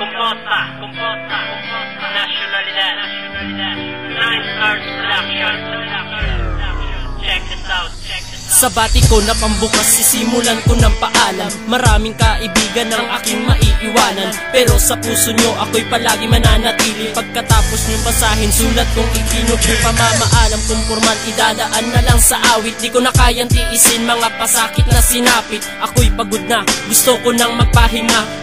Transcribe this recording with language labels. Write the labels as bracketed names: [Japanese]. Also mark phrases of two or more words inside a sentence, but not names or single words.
[English] Composta, nationalidad, Nine Stars Production. Check this out. [Filipino] Sa bati ko na pambukas, sisimulan ko ng paalam. Maraming kaibigan ang aking maiiwanan, pero sa puso nyo ako'y palagi mananatili. Pagkatapos nyo basahin, sulat kong ikinog yung pamamaalam kung formal idadaan na lang sa awit. Di ko na kayang tiisin mga pasakit na sinapit. Ako'y pagod na, gusto ko nang magpahinga.